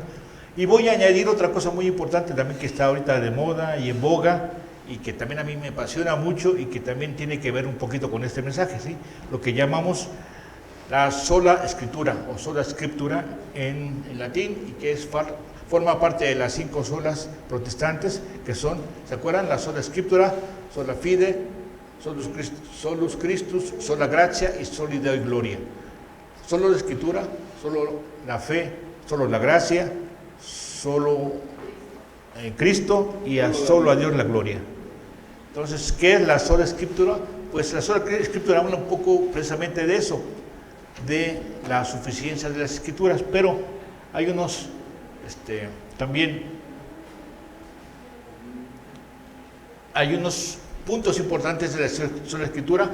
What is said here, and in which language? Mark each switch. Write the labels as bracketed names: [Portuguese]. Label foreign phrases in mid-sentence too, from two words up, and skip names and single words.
[Spanish] Y voy a añadir otra cosa muy importante también, que está ahorita de moda y en boga, y que también a mí me apasiona mucho, y que también tiene que ver un poquito con este mensaje, ¿sí? Lo que llamamos la sola escritura o [Latin] sola scriptura [Spanish] en latín, y que forma parte de las 5 solas protestantes, que son, ¿se acuerdan? [Latin] La sola scriptura, sola fide, solus Christus, sola gratia y soli Deo gloria. [Spanish] Solo la escritura, solo la fe, solo la gracia, solo Cristo, y solo a Dios la gloria. Entonces, ¿qué es la sola escritura? Pues la sola escritura habla un poco precisamente de eso, de la suficiencia de las escrituras, pero hay unos también hay unos puntos importantes de la sola escritura.